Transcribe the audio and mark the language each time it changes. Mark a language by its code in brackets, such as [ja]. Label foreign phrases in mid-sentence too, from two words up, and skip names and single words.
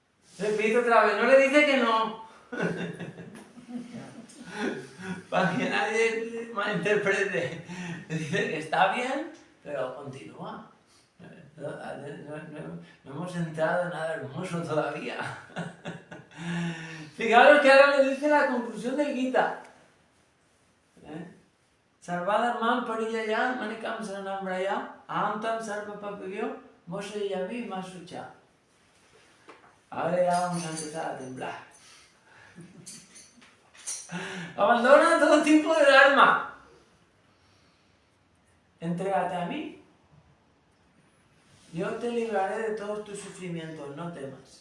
[es] Repito otra vez, no le dice que no. Para que nadie malinterprete. Le dice que está bien, pero continúa. No hemos entrado en nada hermoso todavía. Fijaros que ahora le dice la conclusión del Gita. [sa] Sarvadharman parijaya manikam saranam raya ahantam sarva papavyo moshe yavi masucha. [es] Ahora ya vamos a empezar a temblar. Abandona todo tipo de dharma. Entrégate a mí. Yo te libraré de todos tus sufrimientos, no temas.